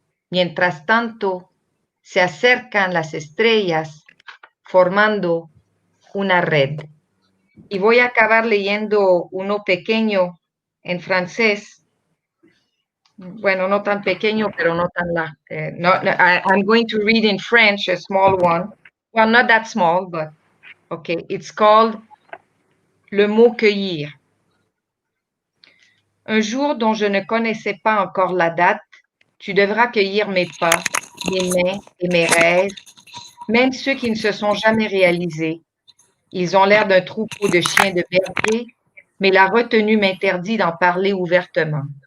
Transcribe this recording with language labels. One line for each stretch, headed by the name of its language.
Spanish: Mientras tanto, se acercan las estrellas formando una red. Y voy a acabar leyendo uno pequeño en francés. Bueno, no tan pequeño, pero no tan largo.
English: I'm going to read in French a small one. Well, not that small, but okay. It's called Le mot cueillir.
French: Un jour dont je ne connaissais pas encore la date, tu devras cueillir mes pas, mes mains et mes rêves, même ceux qui ne se sont jamais réalisés. Ils ont l'air d'un troupeau de chiens de berger, mais la retenue m'interdit d'en parler ouvertement.